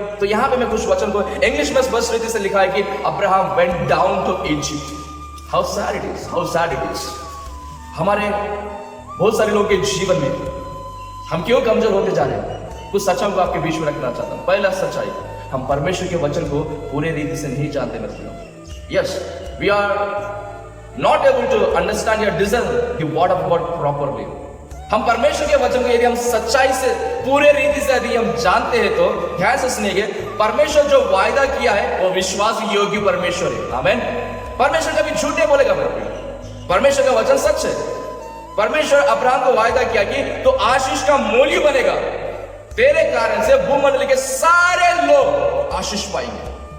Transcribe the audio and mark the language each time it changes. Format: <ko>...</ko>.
<hi>तो यहां पे मैं कुछ वचन को इंग्लिश में स्पष्ट रीति से लिखा है कि</hi> <en>Abraham went down to Egypt. How sad it is, how sad it is.</en> <hi>हमारे बहुत सारे लोगों के जीवन में हम क्यों कमजोर होते जा रहे हैं? कुछ सच्चाई को आपके बीच में रखना चाहता हूं। पहला सच्चाई, हम परमेश्वर के वचन को पूरे रीति से नहीं जानते मेरे प्रियो।</hi> <en>Yes, we are not able to understand or discern the word of God properly.</en> <hi>हम परमेश्वर के वचन को यदि हम सच्चाई से, पूरे रीति से यदि हम जानते हैं तो ध्यान से सुनिए, परमेश्वर जो वायदा किया है वो विश्वास योग्य परमेश्वर है। आमीन। परमेश्वर कभी झूठ नहीं बोलेगा मेरे प्रियो, परमेश्वर का वचन सच है। परमेश्वर अब्राहम को वायदा किया कि तो आशीष का मूल्य बनेगा, तेरे कारण से भूमंडल के सारे लोग आशीष पाएंगे।</hi>